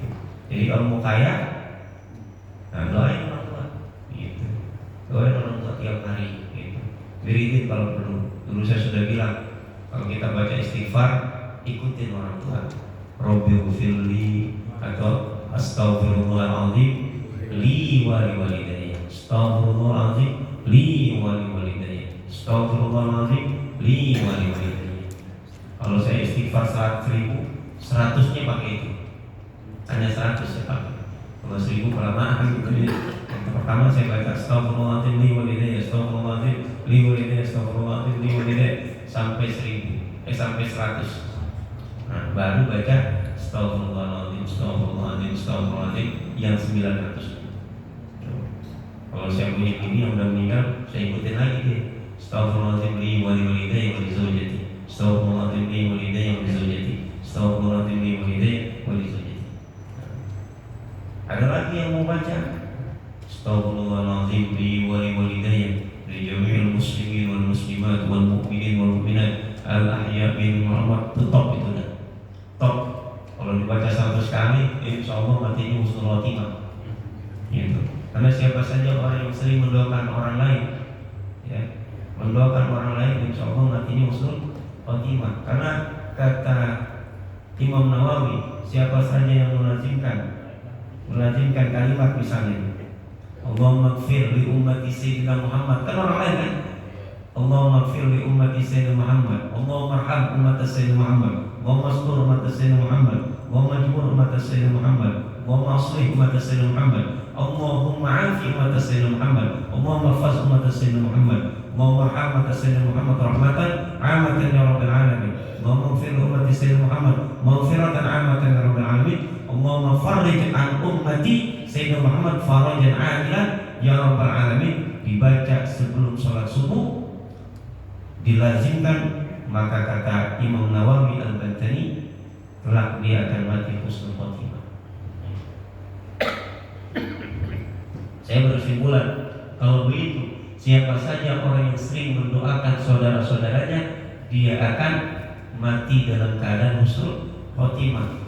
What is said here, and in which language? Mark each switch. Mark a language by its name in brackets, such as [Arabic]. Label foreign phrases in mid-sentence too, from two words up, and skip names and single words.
[Indonesian] Jadi kalau mau kaya, nah doain orang tua. Gitu. Doain orang tua tiap hari. Gitu. Wiridin kalau perlu. Dulu saya sudah bilang, kalau kita baca istighfar, ikutin orang tua. [Arabic] Robbighfirli atau أستغفر الله العظيم لي ولوالدي. أستغفر الله العظيم لي ولوالدي. أستغفر الله العظيم لي ولوالدي. [Indonesian] Kalau saya istighfar 100.000, 100-nya pakai itu. Hanya 100 saya pakai. Kalau 1000 kelamaan gitu ya. Yang pertama saya baca [Arabic] أستغفر الله العظيم لي ولوالدي, أستغفر الله العظيم لي ولوالدي, أستغفر الله العظيم لي ولوالدي [Indonesian] sampai 1000, sampai 100. Nah, baru baca [Arabic] أستغفر الله العظيم، أستغفر الله العظيم، أستغفر الله العظيم [Indonesian] yang 900. Kalau saya punya ini yang udah meninggal, saya ikutin lagi dia. [Arabic] أستغفر الله العظيم لي ولوالدي ولزوجتي. أستغفر الله العظيم لي ولوالدي ولزوجتي. أستغفر الله العظيم لي ولوالدي ولزوجتي. [Indonesian] Ada lagi yang mau baca? [Arabic] أستغفر الله العظيم لي ولوالدي لجميع المسلمين والمؤمنين والمؤمنات الأحياء منهم والأموات. [Indonesian] Itu top itu dah. Top. Kalau dibaca 100 kali, [Arabic] إن شاء الله [Indonesian] matinya [Arabic] حسن الخاتمة. [Indonesian] Gitu. Karena siapa saja orang yang sering mendoakan orang lain, ya, mendoakan orang lain, [Arabic] إن شاء الله [Indonesian] matinya [Arabic] حسن الخاتمة. [Indonesian] Karena kata Imam Nawawi, siapa saja yang melazimkan kalimat misalnya, [Arabic] اللهم اغفر لأمة سيدنا محمد, [Indonesian] kan orang lain kan? [Arabic] اللهم اغفر لأمة سيدنا محمد، اللهم ارحم أمة سيدنا محمد، اللهم استر أمة سيدنا محمد، اللهم اجبر أمة سيدنا محمد، اللهم أصلح أمة سيدنا محمد، اللهم عاف أمة سيدنا محمد، اللهم فز أمة سيدنا محمد، اللهم ارحم أمة سيدنا محمد رحمة عامة يا رب العالمين، اللهم اغفر لأمة سيدنا محمد مغفرة عامة يا رب العالمين، اللهم فرج عن أمة سيدنا محمد فرجا عاجلا يا رب العالمين. [Indonesian] Dibaca sebelum sholat subuh, dilazimkan, maka kata Imam Nawawi Al-Bantani, kelak dia akan mati [Arabic] حسن الخاتمة. [Indonesian] Saya berkesimpulan, kalau begitu, siapa saja orang yang sering mendoakan saudara-saudaranya, dia akan mati dalam keadaan [Arabic] حسن الخاتمة.